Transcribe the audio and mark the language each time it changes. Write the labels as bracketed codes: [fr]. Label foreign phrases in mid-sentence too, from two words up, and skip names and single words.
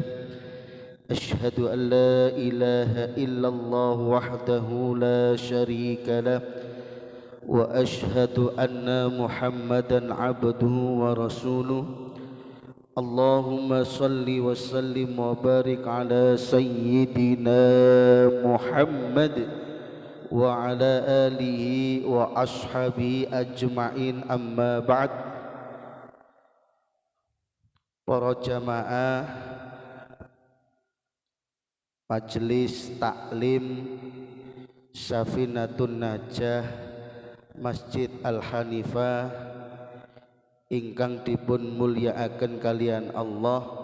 [ar] أشهد أن لا إله إلا الله وحده لا شريك له وأشهد أن محمدا عبده ورسوله اللهم صل وسلم وبارك على سيدنا محمد وعلى آله وأصحابه أجمعين أما بعد. [jv] Para jamaah Majelis Taklim Safinatun Najah Masjid Al-Hanifah ingkang dipun mulyakaken kalian Allah,